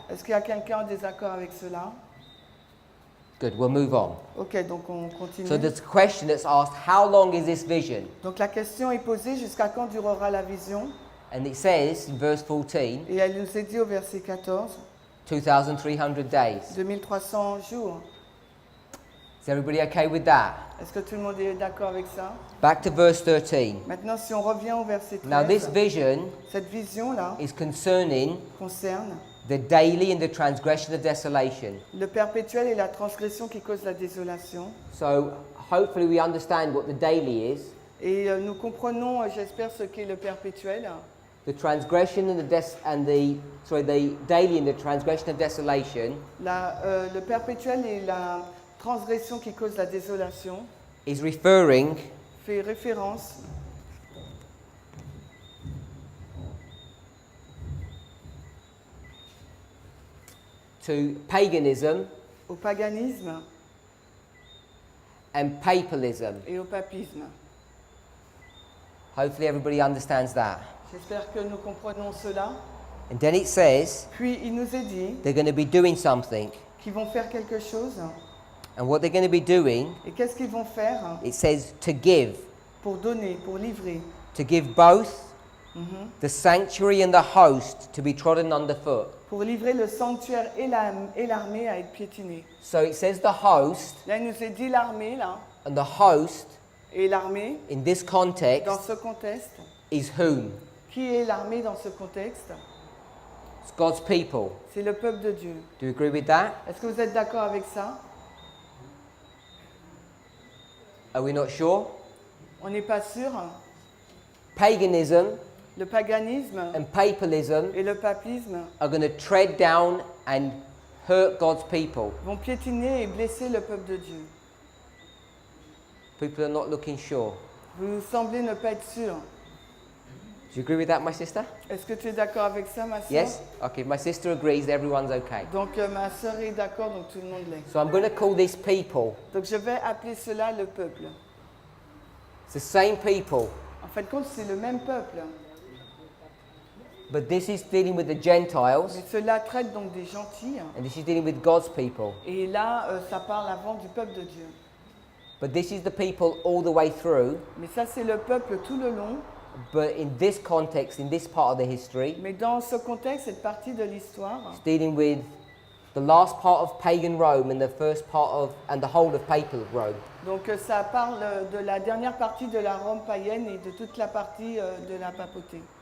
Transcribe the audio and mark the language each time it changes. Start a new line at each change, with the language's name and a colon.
French: Est-ce qu'il y a quelqu'un en désaccord avec cela?
English: Good, we'll move on.
French: Ok, donc on continue.
English: So there's a question that's asked, how long is this vision?
French: Donc la question est posée, jusqu'à quand durera la vision?
English: And it says in verse 14,
French: Et elle nous est dit au verset 14,
English: 2,300 days.
French: 2300 jours.
English: Is everybody okay with that?
French: Est-ce que tout le monde est d'accord avec ça?
English: Back to verse 13.
French: Maintenant, si on revient au verset 13,
English: Now this vision
French: cette vision-là
English: is concerning
French: concerne
English: the daily and the transgression of desolation.
French: le perpétuel et la transgression qui cause la désolation.
English: So hopefully we understand what the daily is.
French: Et nous comprenons, j'espère, ce qu'est le perpétuel.
English: The transgression and the daily and the transgression of desolation
French: Le perpétuel et la transgression qui cause la désolation
English: is referring
French: fait référence
English: to paganism
French: au paganisme
English: and papalism.
French: et au papisme.
English: Hopefully everybody understands that.
French: J'espère que nous comprenons cela.
English: And then it says
French: Puis il nous est dit
English: they're going to be doing something.
French: qu'ils vont faire quelque chose.
English: And what they're going to be doing,
French: Et qu'est-ce qu'ils vont faire?
English: it says to give.
French: Pour donner, pour livrer.
English: To give both the sanctuary and the host to be trodden underfoot.
French: Pour livrer le sanctuaire et l'armée à être piétinée.
English: So it says the host,
French: Là, il nous est dit l'armée, là,
English: and the host
French: et l'armée,
English: in this
French: dans
English: context
French: ce contexte.
English: is whom?
French: Qui est l'armée dans ce contexte?
English: It's God's people.
French: C'est le peuple de Dieu.
English: Do you agree with that?
French: Est-ce que vous êtes d'accord avec ça?
English: Are we not sure?
French: On n'est pas sûr.
English: Paganism
French: Le paganisme
English: and papalism
French: et le papisme
English: are going to tread down and hurt God's people.
French: vont piétiner et blesser le peuple de Dieu.
English: People are not looking sure.
French: Vous semblez ne pas être sûr.
English: Do you agree with that, my sister?
French: Est-ce que tu es d'accord avec ça, ma soeur?
English: Yes? Okay, my sister agrees, everyone's okay.
French: Donc ma soeur est d'accord, donc tout le monde l'est.
English: So I'm going to call this people.
French: Donc je vais appeler cela le peuple.
English: It's the same people,
French: En fin de compte, c'est le même peuple.
English: but this is dealing with the Gentiles,
French: Mais cela traite donc des gentils.
English: and this is dealing with God's people.
French: Et là, ça parle avant du peuple de Dieu.
English: But this is the people all the way through,
French: Mais ça, c'est le peuple tout le long.
English: but in this context, in this part of the history,
French: Mais dans ce contexte, cette partie de l'histoire,
English: it's dealing with the last part of pagan Rome and the first part of, and the whole of papal Rome.
French: donc ça parle de la dernière partie de la Rome païenne et de toute la partie de la papauté.